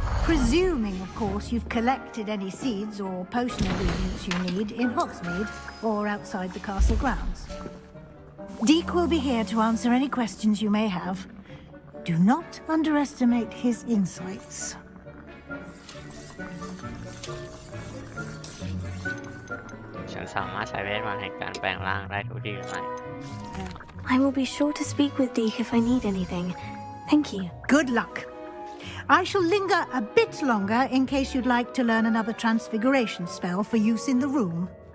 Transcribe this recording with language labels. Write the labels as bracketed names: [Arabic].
[English] Presuming, of course, you've collected any seeds or potion ingredients you need in Hogsmeade or outside the castle grounds. Deke will be here to answer any questions you may have. Do not underestimate his insights. [Thai] ฉันสามารถใช้เวทมนต์แห่งการแปลงร่างได้ทุกที่หรือไม่ [English] I will be sure to speak with Deke if I need anything. Thank you. Good luck. I shall linger a bit longer in case you'd like to learn another transfiguration spell for use in the room.